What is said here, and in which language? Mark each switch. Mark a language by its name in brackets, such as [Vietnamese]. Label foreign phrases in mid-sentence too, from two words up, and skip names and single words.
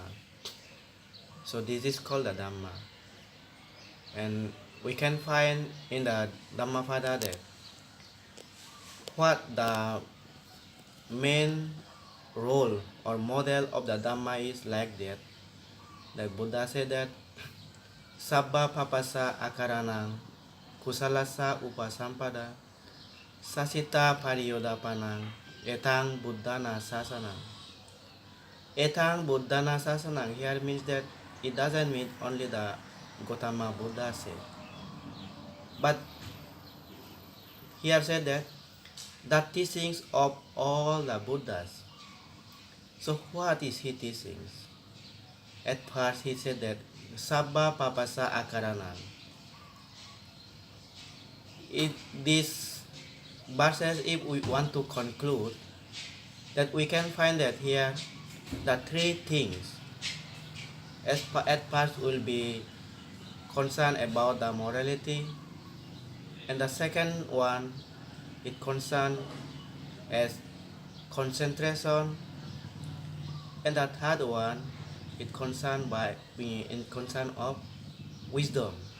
[English] So this is called the Dhamma. And we can find in the Dhammapada that what the main role or model of the Dhamma is like that. The Buddha said that [Pali] Sabba papasa akaranang kusalasa upasampada sasita pariyodapanang etang buddhana sasanang. Etang buddhana sasanang [English] here means that it doesn't mean only the Gautama Buddha said. But here said that the teachings of all the Buddhas. So what is his teachings? At first he said that [Pali] Sabba papasa akaranang. [English] These verses, if we want to conclude, that we can find that here the three things. At first will be concerned about the morality, and the second one it concerned as concentration, and the third one it concerned by being in concern of wisdom.